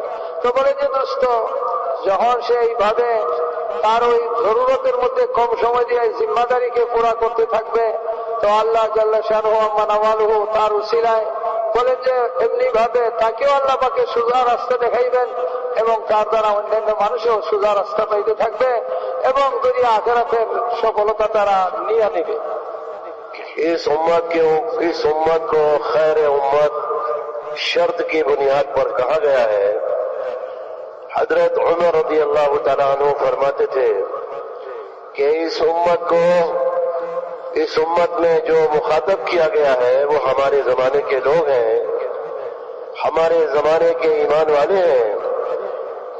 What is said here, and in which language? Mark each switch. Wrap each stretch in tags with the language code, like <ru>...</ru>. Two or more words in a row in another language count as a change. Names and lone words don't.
<bn>তো বলে যে দোস্ত, যখন সে এইভাবে তার ওই জরুরতের মধ্যে কম সময় দিয়ে জিম্মাদারিকে পুরা করতে থাকবে, তো</bn> <ar>الله جل شأنه عم نواله</ar> <bn>তার উসিলায় বলেন যে এমনি ভাবে তাকেও আল্লাহ পাকে সোজা রাস্তা দেখাইবেন এবং তার দ্বারা অন্যান্য মানুষও সোজা রাস্তা পাইতে থাকবে এবং দুনিয়া আখিরাতের সফলতা তারা নিয়ে নেবে.</bn> <ur>اس امت کو خیر امت شرط کی بنیاد پر کہا گیا ہے. حضرت عمر</ur> <ar>رضی اللہ تعالیٰ عنہ</ar> <ur>فرماتے تھے کہ اس امت میں جو مخاطب کیا گیا ہے وہ ہمارے زمانے کے لوگ ہیں، ہمارے زمانے کے ایمان والے ہیں.</ur>